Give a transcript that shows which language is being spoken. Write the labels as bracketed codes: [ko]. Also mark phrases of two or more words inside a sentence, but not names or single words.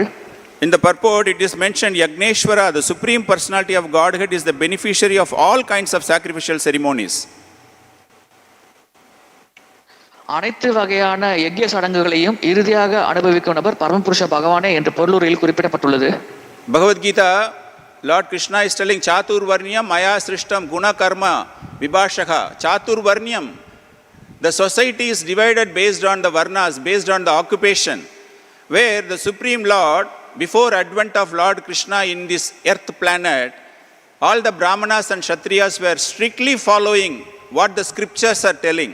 [en] In the purport, it is mentioned yajñeśvara, the Supreme Personality of Godhead, is the beneficiary of all kinds of sacrificial ceremonies. [ta] அனைத்து வகையான யஜ்ய சடங்குகளையும் இறுதியாக அனுபவிக்கும் நபர் பரமபுருஷ பகவானே என்று பொருளுரையில் குறிப்பிடப்பட்டுள்ளது. [en] Bhagavad Gita, Lord Krishna is telling [sa] चातुर्वर्ण्यं मया सृष्टं गुण कर्म विभागशः. [en] Chaturvarnyam, the society is divided based on the varnas, based on the occupation, where the Supreme Lord, before advent of Lord Krishna in this earth planet, all the brahmanas and kshatriyas were strictly following what the scriptures are telling.